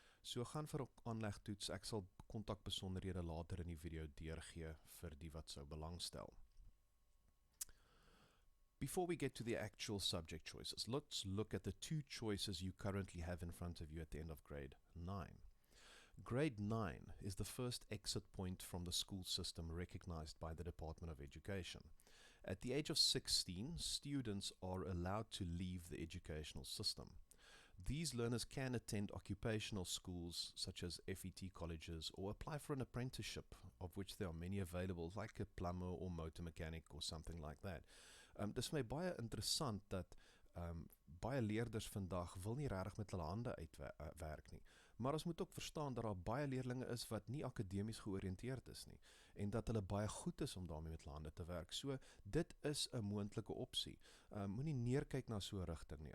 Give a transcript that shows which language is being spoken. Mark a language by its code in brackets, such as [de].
[af] So gaan vir 'n aanlegtoets, ek sal kontakbesonderhede later in die video deurgee vir die wat sou belangstel. [en] Before we get to the actual subject choices, let's look at the two choices you currently have in front of you at the end of grade 9. Grade 9 is the first exit point from the school system recognized by the Department of Education. At the age of 16, students are allowed to leave the educational system. These learners can attend occupational schools such as FET colleges or apply for an apprenticeship, of which there are many available, like a plumber or motor mechanic or something like that. [af] Dis vir my baie interessant dat baie leerders vandag wil nie regtig met hulle hande uitwerk nie, Maar ons moet ook verstaan dat daar baie leerlinge is wat nie akademies georiënteerd is nie en dat hulle baie goed is om daarmee met hande te werk. So dit is 'n moontlike opsie. Moenie neerkyk na so 'n rigting nie.